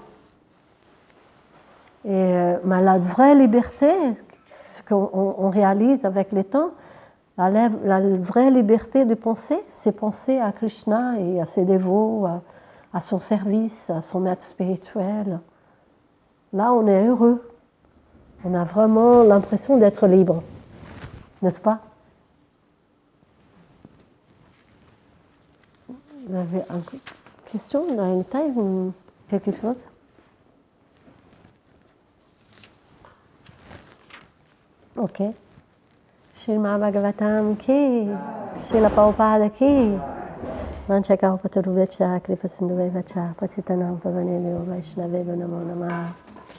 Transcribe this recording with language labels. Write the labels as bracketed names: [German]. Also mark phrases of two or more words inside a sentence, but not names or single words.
[French] Mais la vraie liberté, ce qu'on réalise avec le temps, la vraie liberté de penser, c'est penser à Krishna et à ses dévots, à son service, à son maître spirituel. Là, on est heureux. On a vraiment l'impression d'être libre, n'est-ce pas? Vous avez une question dans une taille ou quelque chose? Ok. [Sanskrit] श्रीमद्भागवतम् की, श्रील प्रभुपाद की, वाञ्छाकल्पतरुभ्यश्च, कृपासिन्धुभ्यश्च, पतितानां पावनेभ्यो वैष्णवेभ्यो नमो नमः.